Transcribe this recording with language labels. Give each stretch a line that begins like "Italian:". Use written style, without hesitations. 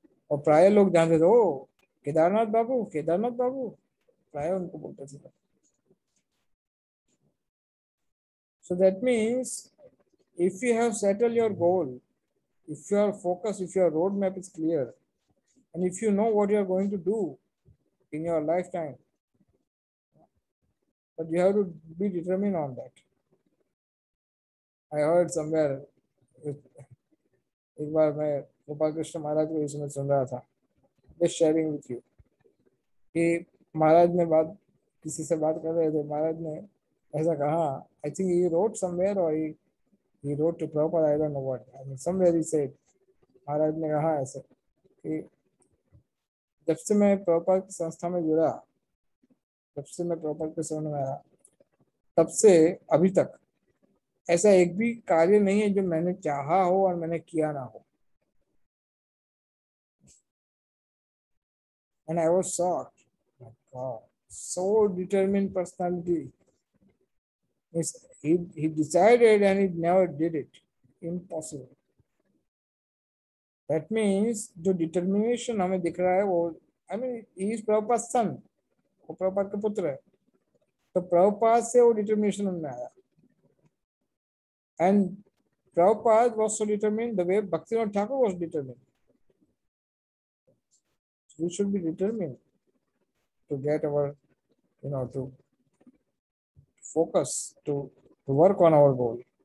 Hindi: और प्राय लोग जानते थे, ओ केदारनाथ बाबू, केदारनाथ बाबू, प्राय उनको बोलते थे।
English: So that means if you have settled your goal, if your focus, if your roadmap is clear, and if you know what you are going to do in your lifetime, but you have to be determined on that. I heard somewhere,
Hindi: एक बार मैं गोपाल कृष्ण महाराज को इसमें सुन रहा था,
English: just sharing with you,
Hindi: कि महाराज ने बात, किसी से बात कर रहे थे, महाराज ने ऐसा कहा,
English: I think he wrote somewhere
Hindi: और
English: he wrote to Prabhupada, I don't know what, I mean somewhere he said,
Hindi: महाराज ने कहा ऐसे कि जब से मैं प्रभुपाद की संस्था में जुड़ा, जब से मैं प्रभुपाद के शरण में आया, तब से अभी तक ऐसा एक भी कार्य नहीं है जो मैंने चाहा हो और मैंने किया ना हो।
English: And I was shocked. My God, so determined personality. He decided and he never did it. Impossible. That means
Hindi: जो determination हमें दिख रहा है वो,
English: I mean he is Prabhupada's son,
Hindi: वो प्रभुपाद के पुत्र है, तो प्रभुपाद से वो डिटर्मिनेशन उनमें आया।
English: And Prabhupada was so determined the way Bhaktivinoda Thakur was determined. We should be determined to get our, to focus, to work on our goal.